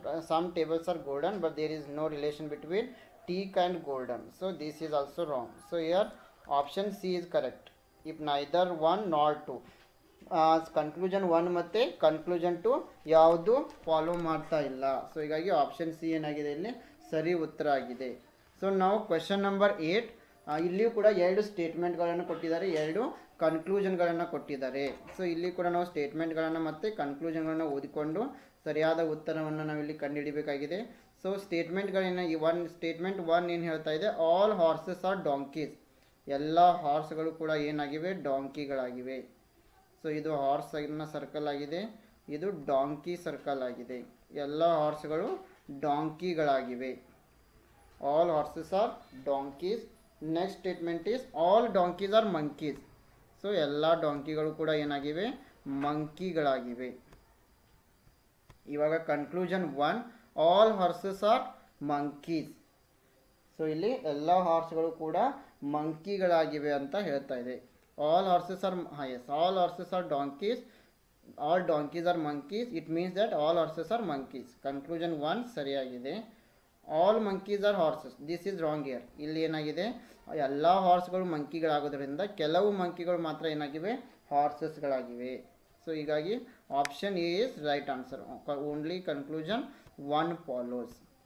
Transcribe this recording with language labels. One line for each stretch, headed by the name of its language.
English: Some tables are golden, but there is no relation between teak and golden. So this is also wrong. So here option C is correct. If neither 1 nor 2.
Kannada: Conclusion 1 ಮತ್ತು conclusion 2 ಯಾವುದು follow ಮಾಡ್ತಾ ಇಲ್ಲ. So ಹೀಗಾಗಿ option C ಏನಾಗಿದೆ, ಇಲ್ಲಿ ಸರಿ ಉತ್ತರ ಆಗಿದೆ. ಸೊ ನಾವು ಕ್ವೆಶನ್ ನಂಬರ್ 8, ಇಲ್ಲಿಯೂ ಕೂಡ 2 ಸ್ಟೇಟ್ಮೆಂಟ್ಗಳನ್ನು ಕೊಟ್ಟಿದ್ದಾರೆ, 2 ಕನ್ಕ್ಲೂಷನ್ಗಳನ್ನು ಕೊಟ್ಟಿದ್ದಾರೆ. ಸೊ ಇಲ್ಲಿ ಕೂಡ ನಾವು ಸ್ಟೇಟ್ಮೆಂಟ್ಗಳನ್ನು ಮತ್ತು ಕನ್ಕ್ಲೂಷನ್ಗಳನ್ನು ಓದಿಕೊಂಡು ಸರಿಯಾದ ಉತ್ತರವನ್ನು ನಾವಿಲ್ಲಿ ಕಂಡುಹಿಡಿಯಬೇಕಾಗಿದೆ. ಸೊ ಸ್ಟೇಟ್ಮೆಂಟ್ಗಳೇನು, ಸ್ಟೇಟ್ಮೆಂಟ್ 1 ಏನು ಹೇಳ್ತಾ ಇದೆ,
English: All horses are donkeys.
Kannada: ಎಲ್ಲ ಹಾರ್ಸ್ಗಳು ಕೂಡ ಏನಾಗಿವೆ, ಡಾಂಕಿಗಳಾಗಿವೆ. ಸೊ ಇದು ಹಾರ್ಸ್ನ ಸರ್ಕಲ್ ಆಗಿದೆ, ಇದು ಡಾಂಕಿ ಸರ್ಕಲ್ ಆಗಿದೆ. ಎಲ್ಲ ಹಾರ್ಸ್ಗಳು ಡಾಂಕಿಗಳಾಗಿವೆ.
English: All horses are donkeys. Next statement is all donkeys are monkeys. So
Kannada: ಎಲ್ಲ ಡಾಂಕಿಗಳು ಕೂಡ ಏನಾಗಿವೆ, ಮಂಕಿಗಳಾಗಿವೆ. ಇವಾಗ
English: Conclusion 1, all horses are monkeys.
Kannada: So ಇಲ್ಲಿ ಎಲ್ಲ ಹಾರ್ಸ್ಗಳು ಕೂಡ ಮಂಕಿಗಳಾಗಿವೆ ಅಂತ ಹೇಳ್ತಾ ಇದೆ.
English: all horses are yes, all horses are donkeys, all donkeys are monkeys. It means that all horses are monkeys. Conclusion 1
Kannada: ಸರಿಯಾಗಿದೆ.
English: all monkeys are horses. This is wrong here.
Kannada: ಇಲ್ಲಿ ಏನಾಗಿದೆ, ಎಲ್ಲ ಹಾರ್ಸ್ಗಳು ಮಂಕಿಗಳಾಗೋದ್ರಿಂದ ಕೆಲವು ಮಂಕಿಗಳು ಮಾತ್ರ ಏನಾಗಿವೆ, ಹಾರ್ಸಸ್ಗಳಾಗಿವೆ.
English: so
Kannada: ಹೀಗಾಗಿ
English: Option A is right answer. Only conclusion 1 follows.